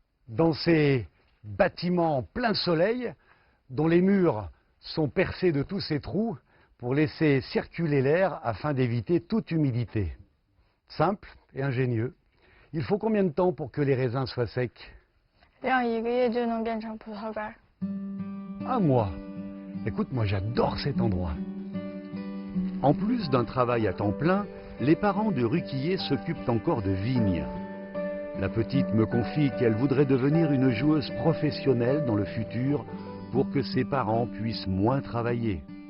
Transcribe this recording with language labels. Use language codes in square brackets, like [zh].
[fr] dans ces bâtiments en plein soleil, dont les murs sont percés de tous ces trous pour laisser circuler l'air afin d'éviter toute humidité. Simple et ingénieux. Il faut combien de temps pour que les raisins soient secs? [zh] 晾1个月就能变成葡萄干。 [fr] Un mois. Écoute, moi j'adore cet endroit. En plus d'un travail à temps plein, les parents de Ruquier s'occupent encore de vignes. La petite me confie qu'elle voudrait devenir une joueuse professionnelle dans le futur pour que ses parents puissent moins travailler.